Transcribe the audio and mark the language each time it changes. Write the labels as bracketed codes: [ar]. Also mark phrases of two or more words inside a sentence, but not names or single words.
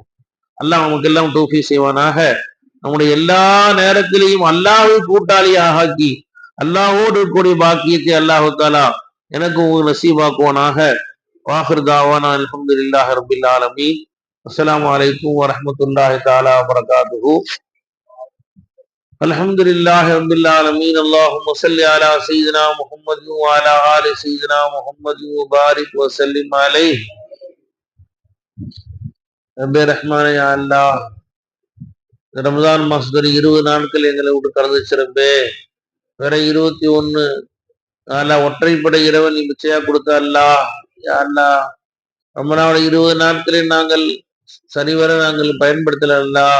[ta] அல்லாஹ் நமக்கு எல்லாம் தௌஃபீக் செய்வானாக. நம்முடைய எல்லா நேரத்திலையும் அல்லாஹ்வை கூட்டாளியாக ஆக்கி அல்லாஹ்வோடு இருக்கக்கூடிய பாக்கியத்தை [ar] الله تعالى [ta] எனக்கு உங்களுக்கு நசீபாக்குவானாக. [ar] وآخر دعوانا الحمد لله رب العالمين. السلام عليكم ورحمة الله تعالى وبركاته. الحمد لله رب العالمين اللهم صل على سيدنا محمد وعلى آل سيدنا محمد وبارك وسلم عليه [ta] ரப்பே ரஹ்மானே யா அல்லாஹ் ரமதான் மாசத்துல 20 நாட்கள் எங்களை விட்டு கடந்துச்சு ரப்பே. வேற 21 ஒற்றைப்படை இரவு நீ மிச்சையா கொடுத்த அல்லாஹ். யா அல்லாஹ் ரமலானுடைய 20 நாட்களை நாங்கள் சரிவர நாங்கள் பயன்படுத்தல அல்லாஹ்.